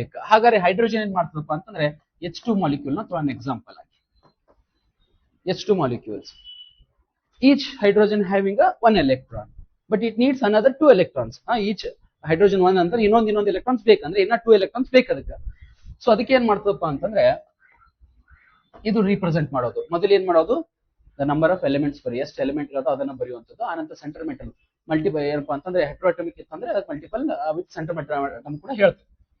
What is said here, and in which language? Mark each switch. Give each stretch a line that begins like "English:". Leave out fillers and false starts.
Kannada: ಹಾಗಾದ್ರೆ ಹೈಡ್ರೋಜನ್ ಏನ್ ಮಾಡ್ತದಪ್ಪ ಅಂತಂದ್ರೆ H2 ಮಾಲಿಕ್ಯೂಲ್ ನ ತೊಗೊಳ್ಳೋಣ ಎಕ್ಸಾಂಪಲ್ ಆಗಿ.
English: H2 molecules. Each hydrogen having one electron, but it needs another 2 electrons. Each hydrogen
Kannada: 1 ಅಂದ್ರೆ ಇನ್ನೊಂದು ಎಲೆಕ್ಟ್ರಾನ್ಸ್ ಬೇಕಂದ್ರೆ ಇನ್ನ 2 ಎಲೆಕ್ಟ್ರಾನ್ಸ್ ಬೇಕು ಅದಕ್ಕೆ. ಸೊ ಅದಕ್ಕೆ ಏನ್ ಮಾಡ್ತದಪ್ಪ ಅಂತಂದ್ರೆ ಇದು ರಿಪ್ರೆಸೆಂಟ್ ಮಾಡೋದು. ಮೊದಲು ಏನ್ ಮಾಡೋದು? ದ ನಂಬರ್ ಆಫ್ ಎಲಿಮೆಂಟ್ಸ್ ಬರಿ, ಎಷ್ಟು ಎಲಿಮೆಂಟ್ ಇರೋದು ಅದನ್ನ ಬರೆಯುವಂಥದ್ದು. ಆನಂತರ ಸೆಂಟರ್ ಮೆಟಲ್ ಮಲ್ಟಿಪಲ್ ಏನಪ್ಪಾ ಅಂತಂದ್ರೆ ಹೆಟ್ರೋಅಟಮಿಕ್ ಇತ್ತಂದ್ರೆ ಅದಕ್ಕೆ ಮಲ್ಟಿಪಲ್ ವಿತ್ ಸೆಂಟರ್ ಮೆಟಲ್ ಕೂಡ ಹೇಳ್ತೀವಿ.